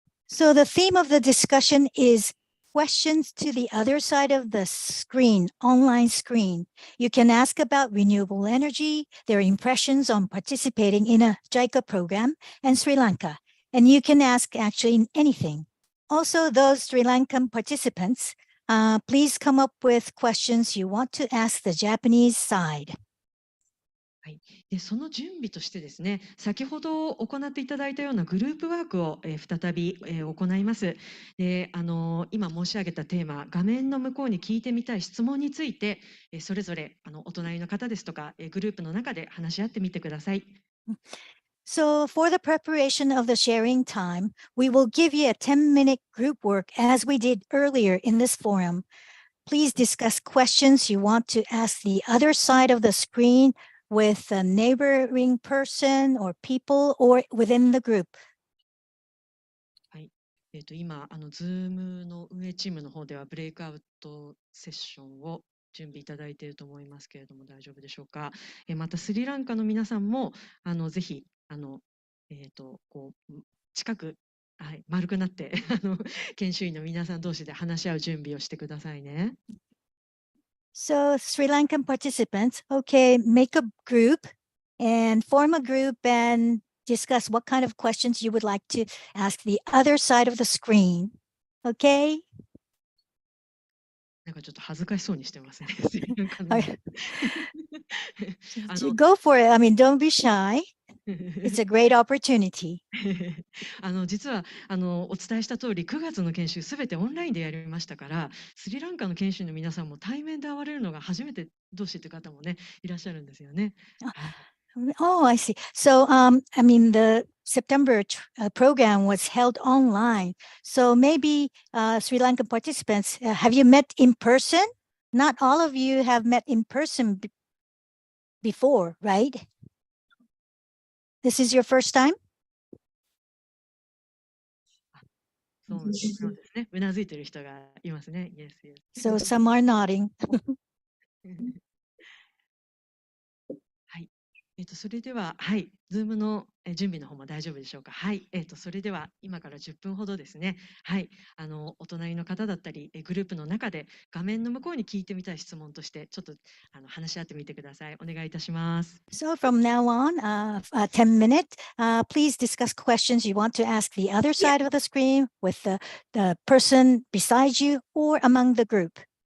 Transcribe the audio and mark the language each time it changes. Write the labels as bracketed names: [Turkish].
[English] So the theme of the discussion is questions to the other side of the screen, online screen. You can ask about renewable energy, their impressions on participating in a JICA program, and Sri Lanka. And you can ask actually anything. Also, those Sri Lankan participants, please come up with questions you want to ask the Japanese side. [Japanese] でその準備としてですね、先ほど行っていただいたようなグループワークを、再び、行います。で今申し上げたテーマ、画面の向こうに聞いてみたい質問について、それぞれお隣の方ですとか、グループの中で話し合ってみてください。 [English] So for the preparation of the sharing time, we will give you a 10-minute group work as we did earlier in this forum. Please discuss questions you want to ask the other side of the screen with a neighboring person or people or within the group. [Japanese] はい。今Zoom の運営チームの方ではブレイクアウトセッションを準備いただいていると思いますけれども、大丈夫でしょうか。またスリランカの皆さんもぜひこう近く、はい、丸くなって研修員の皆さん同士で話し合う準備をしてくださいね。 [English] So Sri Lankan participants, okay, make a group and form a group and discuss what kind of questions you would like to ask the other side of the screen. Okay? [Japanese] なんかちょっと恥ずかしそうにしてますね。スリランカの皆さん [English] Go for it. I mean, don't be shy. It's a great opportunity. [Japanese] 実はお伝えした通り9月の研修すべてオンラインでやりましたから、スリランカの研修の皆さんも対面で会われるのが初めて同士という方もねいらっしゃるんですよね。 [English] Oh, I see. So, I mean, the September program was held online. So maybe Sri Lankan participants, have you met in person? Not all of you have met in person before, right? This is your first time? [Japanese] そうですね。うなずいてる人がいますね。 [English] Yes, yes. So some are nodding. [Japanese] はい。それでは、はい、Zoom の準備の方も大丈夫でしょうか。はい。それでは今から10分ほどですね。はい。お隣の方だったり、グループの中で画面の向こうに聞いてみたい質問として、ちょっと話し合ってみてください。お願いいたします。 [English] So from now on, 10 minutes, please discuss questions you want to ask the other side of the screen with the person beside you or among the group.